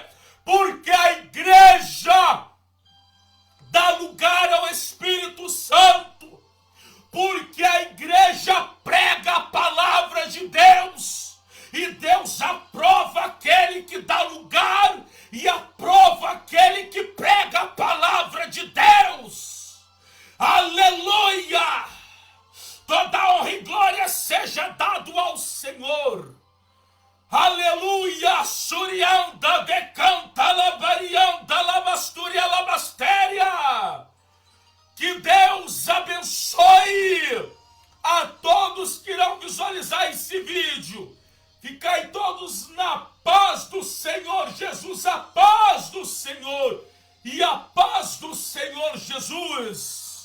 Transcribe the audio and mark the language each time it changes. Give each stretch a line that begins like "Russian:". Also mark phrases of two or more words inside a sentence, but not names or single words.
Portuguese: Porque a igreja dá lugar ao Espírito Santo, porque a igreja prega a palavra de Deus, e Deus aprova aquele que dá lugar e aprova aquele que prega a palavra de Deus. Aleluia! Toda honra e glória seja dado ao Senhor. Aleluia! Surianda decanta labarianda labasturia labastéria. Que Deus abençoe a todos que irão visualizar esse vídeo. Ficai todos na paz do Senhor Jesus, a paz do Senhor e a paz do Senhor Jesus.